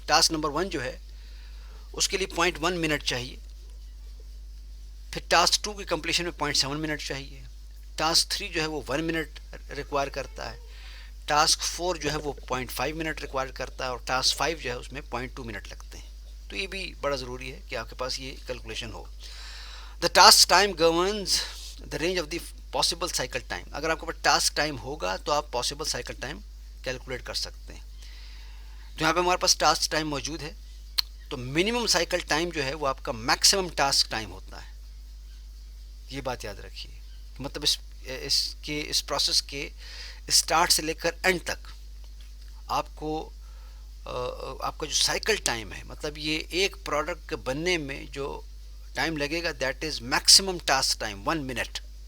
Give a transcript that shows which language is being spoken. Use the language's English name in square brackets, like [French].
[Urdu] Task number 1 جو ہے اس کے لیے 0.1 منٹ چاہیے، پھر ٹاسک 2 کی کمپلیشن میں 0.7 منٹ چاہیے، ٹاسک 3 جو ہے وہ 1 منٹ ریکوائر کرتا ہے، ٹاسک 4 جو ہے وہ 0.5 منٹ ریکوائر کرتا ہے، اور ٹاسک 5 جو ہے اس میں 0.2 منٹ لگتے ہیں. تو یہ بھی بڑا ضروری ہے کہ آپ کے پاس یہ calculation ہو. [English] The task time governs the range of the possible cycle time. [Urdu] اگر آپ کے پاس ٹاسک ٹائم ہوگا تو آپ پاسبل سائیکل ٹائم کیلکولیٹ کر سکتے ہیں. تو یہاں پہ ہمارے پاس ٹاسک ٹائم موجود ہے، تو منیمم سائیکل ٹائم جو ہے وہ آپ کا میکسیمم ٹاسک ٹائم ہوتا ہے. یہ بات یاد رکھیے، مطلب اس پروسیس کے اسٹارٹ سے لے کر اینڈ تک آپ کو آپ کا جو سائیکل ٹائم ہے، مطلب یہ ایک پروڈکٹ کے بننے میں جو ٹائم لگے گا [English] That is maximum task time 1 minute.